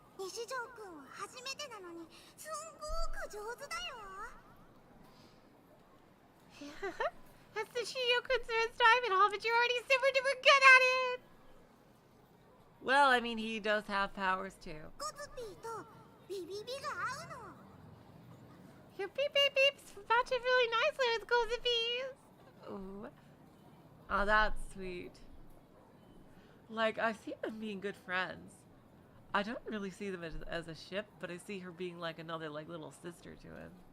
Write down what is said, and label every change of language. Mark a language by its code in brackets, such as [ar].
[ja] 西条くんは初めてなのにすんごく上手だよ [en] That's the Shiyokun's first time at all, but you're already super duper good at it! Well, I mean, he does have powers too. [ja] コズピーとビビビが合うの [en] Your beep beep beeps match it really nicely with Kozupi's. Ooh. Oh, that's sweet. Like, I see them being good friends. I don't really see them as a ship, but I see her being like another like little sister to him.